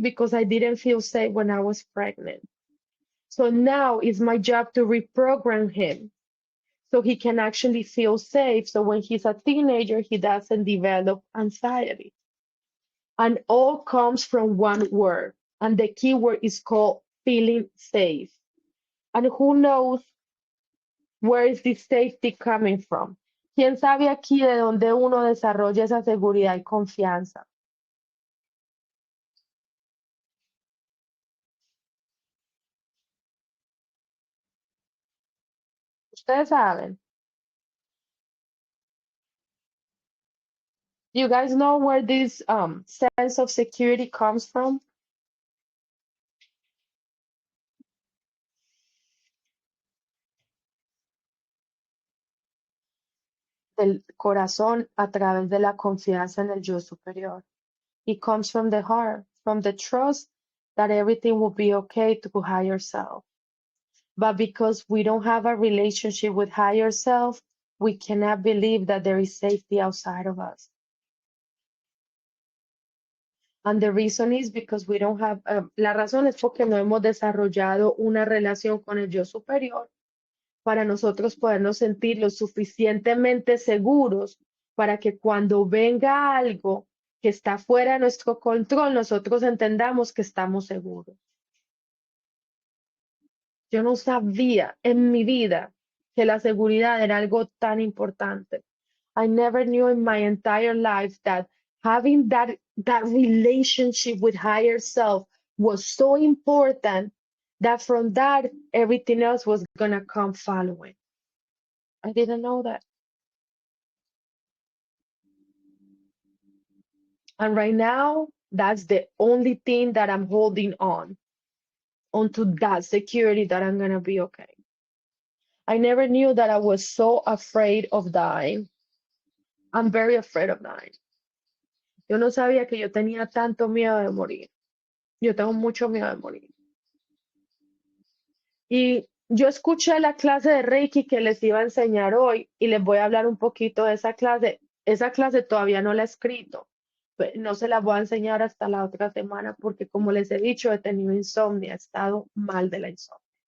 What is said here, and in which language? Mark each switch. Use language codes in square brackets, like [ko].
[en] Because I didn't feel safe when I was pregnant. So now it's my job to reprogram him so he can actually feel safe. So when he's a teenager, he doesn't develop anxiety. And all comes from one word. And the key word is called feeling safe. And who knows where is this safety coming from? [es] ¿Quién sabe aquí de dónde uno desarrolla esa seguridad y confianza? Ustedes saben. [en] Do you guys know where this sense of security comes from? [es] Del corazón a través de la confianza en el yo superior. [en] It comes from the heart, from the trust that everything will be okay to higher self. But because we don't have a relationship with higher self, we cannot believe that there is safety outside of us. And the reason is because we don't have, [es] la razón es porque no hemos desarrollado una relación con el yo superior para nosotros podernos sentir lo suficientemente seguros para que cuando venga algo que está fuera de nuestro control, nosotros entendamos que estamos seguros. Yo no sabía en mi vida que la seguridad era algo tan importante. [en] I never knew in my entire life that having that relationship with higher self was so important that from that everything else was gonna come following. I didn't know that. And right now, that's the only thing that I'm holding on onto that security that I'm gonna be okay. I never knew that I was so afraid of dying. I'm very afraid of dying. [es] Yo no sabía que yo tenía tanto miedo de morir. Yo tengo mucho miedo de morir. Y yo escuché la clase de Reiki que les iba a enseñar hoy y les voy a hablar un poquito de esa clase. Esa clase todavía no la he escrito. No se la voy a enseñar hasta la otra semana porque como les he dicho, he tenido insomnio, he estado mal de la insomnio.